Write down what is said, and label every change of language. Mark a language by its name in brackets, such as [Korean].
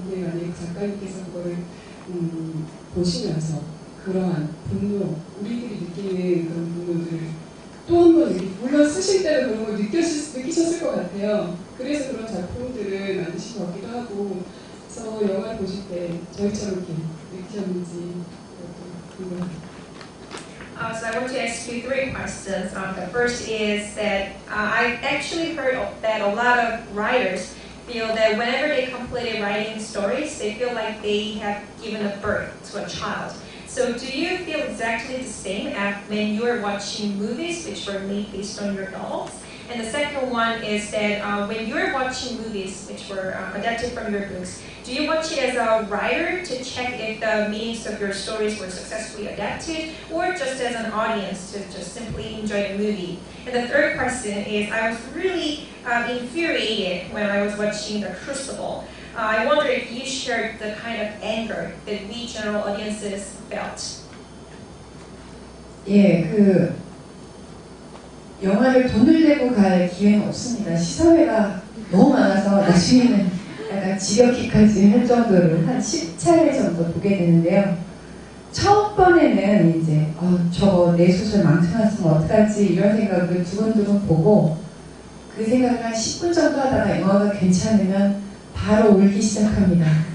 [Korean] 근데 만약에 작가님께서 그거를 보시면서 그러한 분노, 우리들이 느끼는 그런 분노들을 또 한 번, 물론 쓰실 때도 그런 걸 느끼셨을 것 같아요. 그래서 그런 작품들을 만드신 것 같기도 하고, 그래서 영화를 보실 때 저희처럼 이렇게 느끼셨는지 궁금합니다. [English] So I want to ask you three questions. The first is that I've actually heard that a lot of writers feel that whenever they complete writing stories, they feel like they have given a birth to a child. So do you feel exactly the same when you are watching movies which were made based on your novels? And the second one is that when you're watching movies which were adapted from your books, do you watch it as a writer to check if the meanings of your stories were successfully adapted, or just as an audience to just simply enjoy the movie? And the third question is, I was really infuriated when I was watching The Crucible. I wonder if you shared the kind of anger that we general audiences felt. [Korean] 예, 영화를 돈을 내고 갈 기회는 없습니다. 시사회가 너무 많아서 나중에는 약간 지겹기까지 할 정도로 한 10차례 정도 보게 되는데요. 첫 번에는 이제 저거 내 소설 망쳐놨으면 어떡하지 이런 생각을 두근두근 보고 그 생각을 한 10분 정도 하다가 영화가 괜찮으면 바로 울기 시작합니다.